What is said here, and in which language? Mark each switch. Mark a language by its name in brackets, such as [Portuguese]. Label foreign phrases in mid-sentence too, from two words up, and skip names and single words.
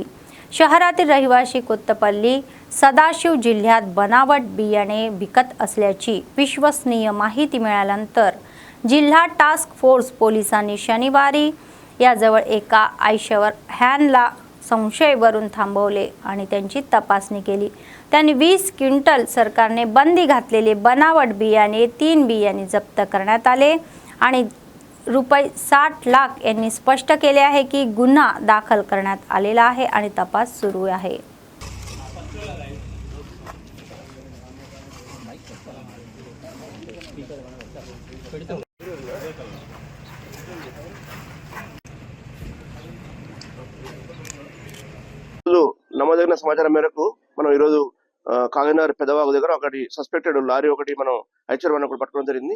[Marathi] शहरातील रहिवासी कोत्तपल्ली सदाशिव जिल्ह्यात बनावट बियाणे विकत असल्याची विश्वसनीय माहिती मिळाल्यानंतर जिल्हा [English] task force [Marathi] पोलिसांनी शनिवारी याजवळ एका आयशर व्हॅनला संशयावरून थांबवले आणि त्यांची तपासणी केली. त्यांनी 20 क्विंटल सरकारने बंदी घातलेले बनावट बियाणे 3 बियाणे जप्त करण्यात आले आणि रुपये 60 लाख यांनी स्पष्ट केले आहे की गुन्हा दाखल करण्यात आलेला आहे आणि तपास सुरू आहे. [Telugu] నమోదైన సమాచారం మేరకు మనం ఈరోజు కాగనగర్ పెదవాగు దగ్గర ఒకటి [English] suspected lorry [Telugu] ఒకటి మనం ఐచర్ వన్ ఒకటి పట్టుకోవడం జరిగింది.